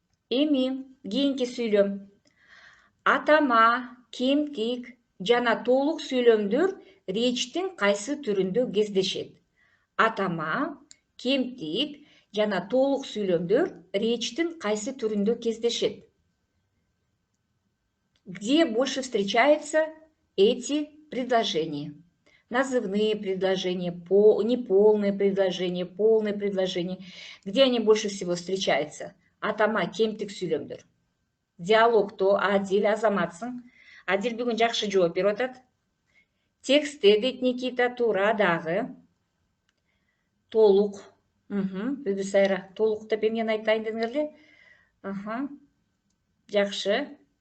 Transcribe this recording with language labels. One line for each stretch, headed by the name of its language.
Kyrgyz: Эми кийинки сүйлөм. Атама, кемтик жана толук сүйлөмдөр речтин кайсы түрүндө кездешет? Атама, кемтик жана толук сүйлөмдөр речтин кайсы түрүндө кездешет?
Russian: Где больше встречаются эти предложения? Назывные предложения, неполные предложения, полные предложения. Где они больше всего встречаются?
Kyrgyz: Атама, кемтик сүйлөмдөр. Диалогто Адил, азаматсың. Адил бүгүн жакшы жооп берип атат. Текстте дейт Никита, туура дагы. Толук. Бүбүсайра, толук деп эмнени айтайын дедиңер эле? Жакшы.